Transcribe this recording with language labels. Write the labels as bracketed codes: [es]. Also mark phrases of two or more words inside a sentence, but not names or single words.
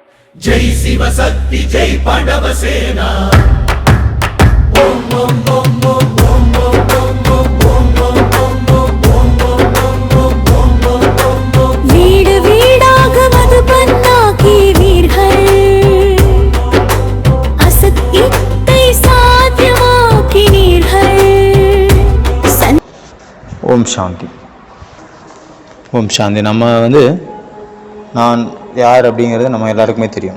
[hi] जय शिव शक्ति जय पांडव सेना। [sa] ओम ओम ओम ओम ओम ओम ओम ओम। [ta] வீடு வீடாக மதுபன்னாக்கி வீர்கள் அசத்தியத்தை சாத்தியமாக்கினீர்கள். ஓம் சாந்தி. ஓம் சாந்தி. நம்ம நான் யார் அப்படிங்கிறது நம்ம எல்லாருக்குமே தெரியும்.